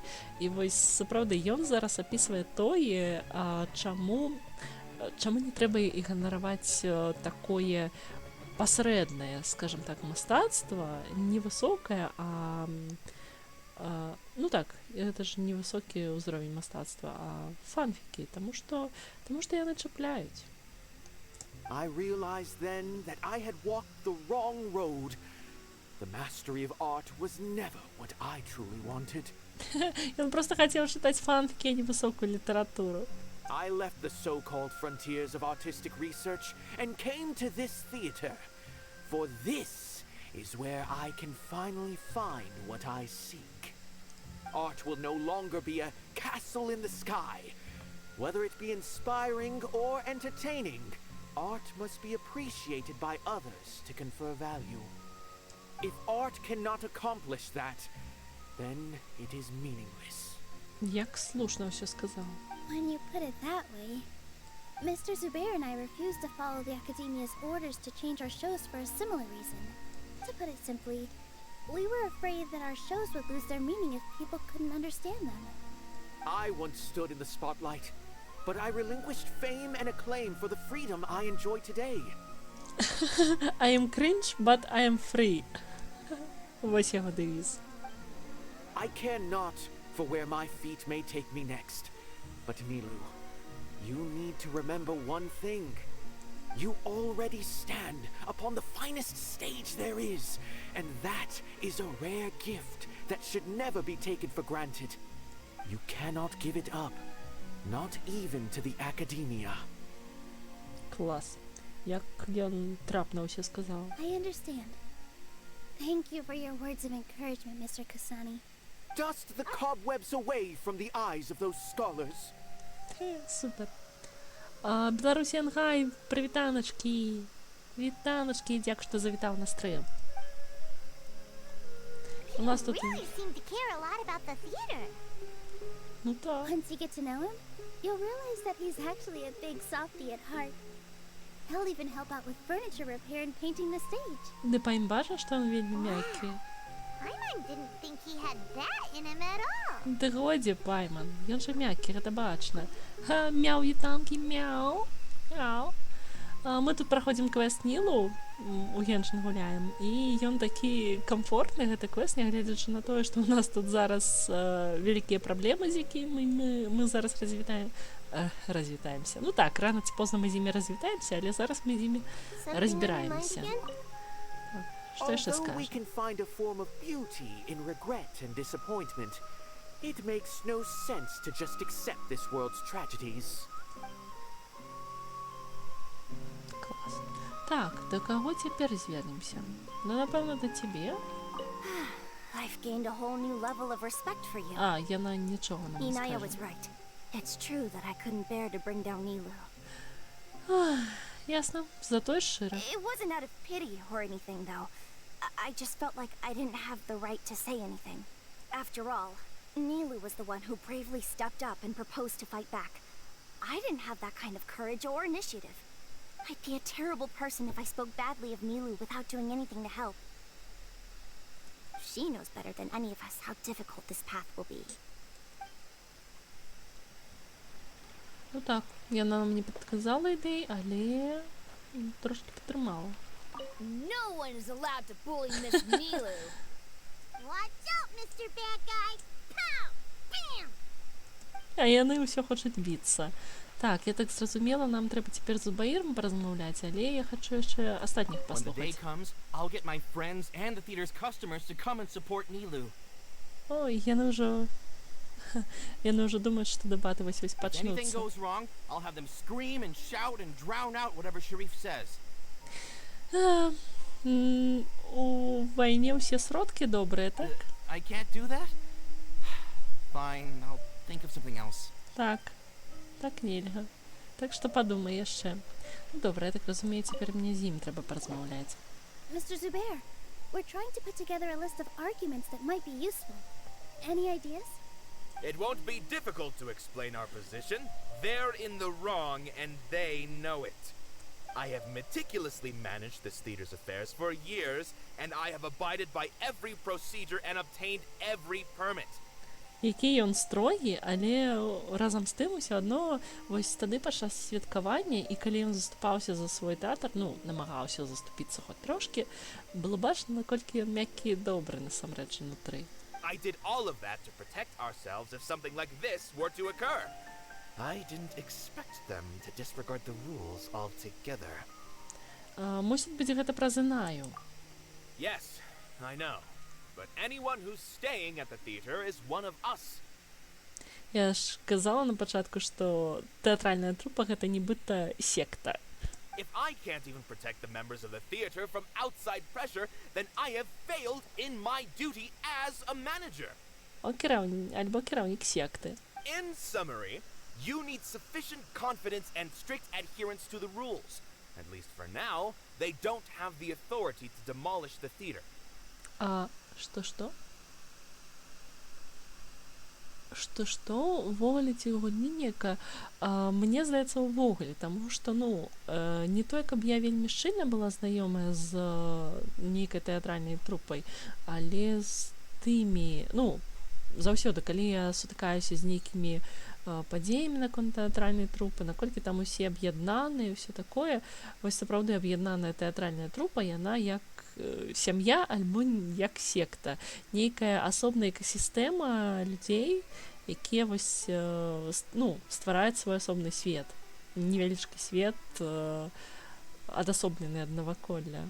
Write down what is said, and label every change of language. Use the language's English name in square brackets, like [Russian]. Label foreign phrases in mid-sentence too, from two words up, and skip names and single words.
[Belarusian] І вось сапраўды ён зараз апісвае тое, чаму не трэба ігнараваць такое пасрэднае, скажем так, мастацтва, невысокае, ну так, гэта ж невысокі ўзровень мастацтва, а фанфікі, таму што яны чапляюць. [English] I realized then that I had walked the wrong road. The mastery of art was never what I truly wanted. [Belarusian] Ён проста хацеў чытаць фанфікі, а не высокую літаратуру. [English] I left the so-called frontiers of artistic research and came to this theater. For this is where I can finally find what I seek. Art will no longer be a castle in the sky. Whether it be inspiring or entertaining, art must be appreciated by others to confer value. If art cannot accomplish that, then it is meaningless. [Belarusian] Як слушна ўсё сказаў. [English] When you put it that way, Mr. Zubair and I refused to follow the Academia's orders to change our shows for a similar reason. To put it simply, we were afraid that our shows would lose their meaning if people couldn't understand them. I once stood in the spotlight, but I relinquished fame and acclaim for the freedom I enjoy today. I am cringe, but I am free. [Belarusian] Вось яго дэвіз. [English] I care not for where my feet may take me next. But Nilou, you need to remember one thing. You already stand upon the finest stage there is, and that is a rare gift that should never be taken for granted. You cannot give it up, not even to the Academia. [Belarusian] Клас. Як ён трапна ўсё сказаў. [English] I understand. Thank you for your words of encouragement, Mr. Kasani. Dust the cobwebs away from the eyes of those scholars. [Belarusian] Супер. Беларусі Ангай, прывітаначкі. Вітаначкі, дзякуй, што завітаў на стрым. У нас тут... [English] Really seem to care a lot about the theater. [Belarusian] Ну так. [English] Once you get to know him, you'll realize that he's actually a big softie at heart. He'll even help out with furniture repair and painting the stage. [Belarusian] Ды па ім бачна, што ён вельмі мяккі. [English] Paimon didn't think he had that in him at all. [Belarusian] Ды годзе, Пайман, ён жа мяккі, гэта бачна. Мяу, вітанкі, мяу. Мяу. Мы тут праходзім квест Нілу, у Геншин гуляем, і ён такі комфортны, гэты квест, нягледзячы на тое, што у нас тут зараз вялікія праблемы, з якімі мы зараз развітаемся. Ну так, рано ці позна мы з імі развітаемся, але зараз мы з імі разбіраемся. Што яшчэ [English] Although we [Belarusian] скажаш? [English] can find a form of beauty in regret and disappointment, it makes no sense to just accept this world's tragedies. [Belarusian] Клас. Так, до каго цяпер звернемся? Ну, напэўна, да цябе? [English] I've gained a whole new level of respect for you. [Belarusian] А, яна нічога нам не [English] Inaya [Belarusian] скажа. [English] was right. It's true that I couldn't bear to bring down Nilou. [Belarusian] Ясна, затое шчыра. [English] It wasn't out of pity or anything, though. I just felt like I didn't have the right to say anything. After all, Nilou was the one who bravely stepped up and proposed to fight back. I didn't have that kind of courage or initiative. I'd be a terrible person if I spoke badly of Nilou without doing anything to help. She knows better than any of us how difficult this path will be. [Belarusian] Ну так, яна нам не падказала ідэй, [Ukrainian] але трошки підтримала. [English] No one is allowed to bully Miss Nilou. Watch out, Mr. Bad Guy. Pow! Bam! [Belarusian] А яны ўсё хочуць біцца. Так, я так зразумела, нам трэба цяпер з Зубаіром паразмаўляць, але я хачу яшчэ астатніх [English] When the day [Belarusian] паслухаць. [English] comes, I'll get my friends and the theater's customers to come and support Nilou. [Belarusian] Ой, яны ўжо Яны ўжо думаюць, што дэбаты вось-вось [English] If anything [Belarusian] пачнуцца. [English] goes wrong, I'll have them scream and shout and drown out whatever Sharif says. [Belarusian] У вайне ўсе сродкі добрыя, так? [English] I can't do that? Fine, I'll think of something else. [Belarusian] Так. Так нельга. Так што падумай яшчэ. Ну, добра, я так разумею, цяпер мне з ім трэба паразмаўляць. [English] Mr. Zubair, we're trying to put together a list of arguments that might be useful. Any ideas? It won't be difficult to explain our position. They're in the wrong, and they know it. I have meticulously managed this theater's affairs for years, and I have abided by every procedure and obtained every permit. [Belarusian] Які ён строгі, але разам з тым усё адно вось тады падчас святкавання, і калі ён заступаўся за свой тэатр, ну, намагаўся заступіцца хоць трошкі, было бачна, наколькі ён мяккі і добры насамрэч унутры. [English] I did all of that to protect ourselves if something like this were to occur. I didn't expect them to disregard the rules altogether. [Belarusian] Мусіць быць гэта праз Інаю. [English] Yes, I know. But anyone who's staying at the theater is one of us. [Belarusian] Я ж казала на пачатку, што тэатральная трупа гэта нібыта секта. [English] If I can't even protect the members of the theater from outside pressure, then I have failed in my duty as a manager. [Belarusian] Альбо кіраўнік секты. [English] In summary, you need sufficient confidence and strict adherence to the rules. At least for now, they don't have the authority to demolish the theater. [Belarusian] Што? Што? Увогуле ці годні нека. Мне здаецца, увогуле, таму што, ну, не той, каб я вельмі шчыльна была знаёмая з нейкай тэатральнай трупай, але з тымі, ну, заўсёды, калі я сутыкаюся з нейкімі падзеямі наконт тэатральнай трупы, наколькі там усе аб'яднаныя, ўсё такое, вось сапраўды аб'яднаная тэатральная трупа, яна як сям'я альбо як секта, нейкая асобная экасістэма людзей, якія вось, ну, ствараюць свой асобны свет, невялічкі свет, адасоблены ад наваколля.